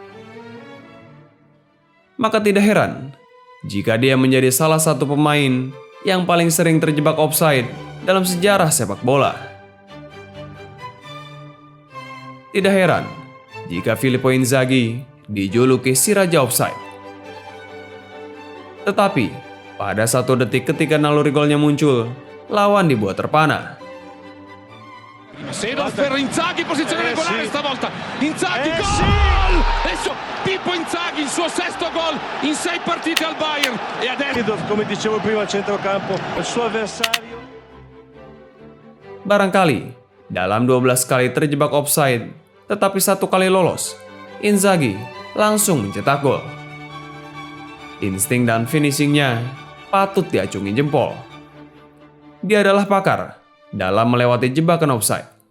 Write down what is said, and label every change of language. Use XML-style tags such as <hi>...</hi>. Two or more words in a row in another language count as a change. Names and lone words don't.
<id>Maka tidak heran jika dia menjadi salah satu pemain yang paling sering terjebak offside dalam sejarah sepak bola. Tidak heran jika Filippo Inzaghi dijuluki si Raja Offside. Tetapi, pada satu detik ketika naluri golnya muncul, lawan dibuat terpana.</id> <it>Seedorf per Inzaghi, posizione regolare stavolta. Inzaghi, gol! Adesso Pippo Inzaghi, il suo sesto gol in 6 partite al Bayern. E adesso, Come dicevo prima, al centrocampo, il suo avversario.</it> <id>Barangkali, dalam 12 kali terjebak offside, tetapi 1 kali lolos, Inzaghi langsung mencetak gol. Insting dan finishingnya patut diacungi jempol. Dia adalah pakar dalam melewati jebakan offside.</id>